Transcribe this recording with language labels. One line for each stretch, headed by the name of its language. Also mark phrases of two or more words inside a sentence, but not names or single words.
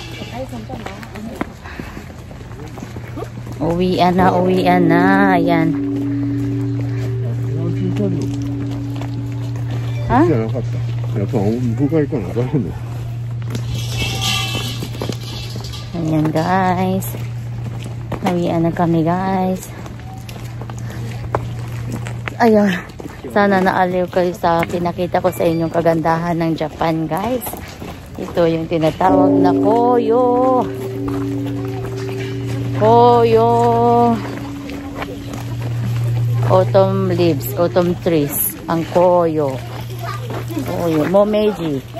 Filipino: Uwian na, uwian na. Ayan. Ha?
Japanese: じゃなかった。やっぱ部会かな、誰の。
Filipino: Ayan guys. Nawian na kami guys. Ayun. Sana naaliw kayo sa pinakita ko sa inyong kagandahan ng Japan guys. Ito yung tinatawag na koyo. Koyo.
English: Autumn leaves, autumn trees.
Filipino: Ang koyo. Koyo. Momeji.